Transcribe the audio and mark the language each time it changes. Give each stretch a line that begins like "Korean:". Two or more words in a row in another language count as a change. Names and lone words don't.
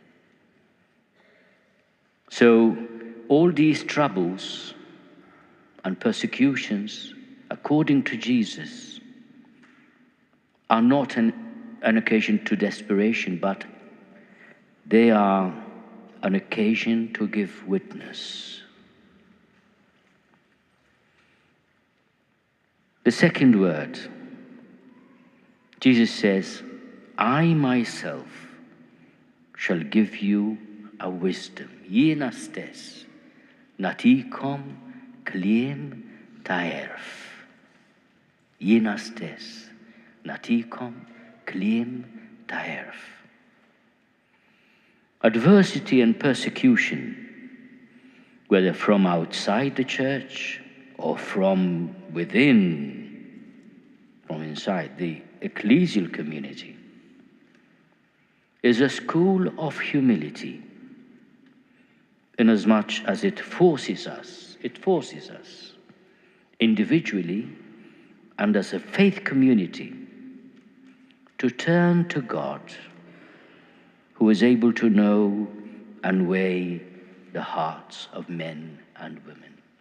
English: So all these troubles and persecutions, according to Jesus, are not an occasion to desperation, but they are an occasion to give witness. The second word, Jesus says, I myself shall give you a wisdom.
Maltese: Jiena stess, natikom kliem ta'erf. Jiena stess, natikom kliem ta'erf.
English: Adversity and persecution, whether from outside the church or from within, from inside the ecclesial community, is a school of humility, inasmuch as it forces us individually and as a faith community to turn to God, who is able to know and weigh the hearts of men and women.